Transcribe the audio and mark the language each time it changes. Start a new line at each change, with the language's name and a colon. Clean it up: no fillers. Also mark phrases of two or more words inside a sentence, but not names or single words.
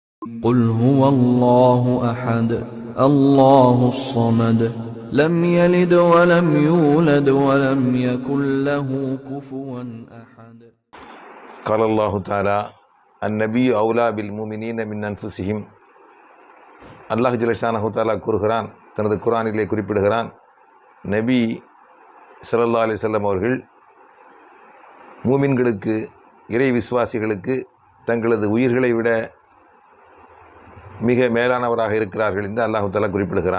Arabic: قل هو الله أحد الله الصمد لم يلد ولم يولد ولم يكن له كفوا أحد. قال الله تعالى النبي أولى بالمؤمنين من أنفسهم.
Tamil: அல்லாஹ்
Arabic: جل شأنه تعالى
Tamil: கூறுகிறான், தனது குர்ஆனிலே குறிப்பிடுகிறான், நபி
Arabic: صلى الله عليه وسلم
Tamil: அவர்கள் மூமின்களுக்கு, இறை விசுவாசிகளுக்கு தங்களது உயிர்களை விட மிக மேலானவராக இருக்கிறார்கள் என்று அல்லாஹ் தஆலா குறிப்பிடுகிறான்.